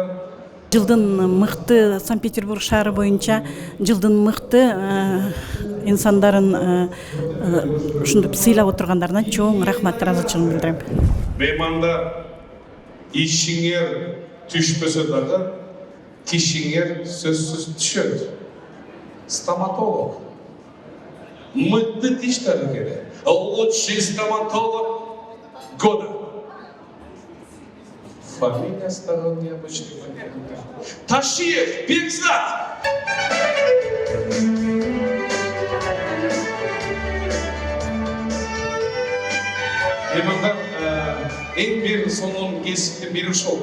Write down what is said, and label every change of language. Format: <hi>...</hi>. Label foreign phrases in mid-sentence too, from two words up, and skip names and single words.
<ky>Жылдын мыкты Санкт-Петербург шаары боюнча жылдын мыкты инсандарын ушинтип сыйлап отургандарына чоң рахмат, ыраазычылыгымды билдирем. Меймандар, ишиңер түшпөсө дагы тишиңер сөзсүз түшөт. Стоматолог. Мыкты тиш дарыгери.</ky> <ru>Лучший стоматолог года.</ru> <ky>Фамилиясы дагы необычный. Ташиев Бекзат. Меймандар, эң бир сонун кесиптин бири ушул.</ky>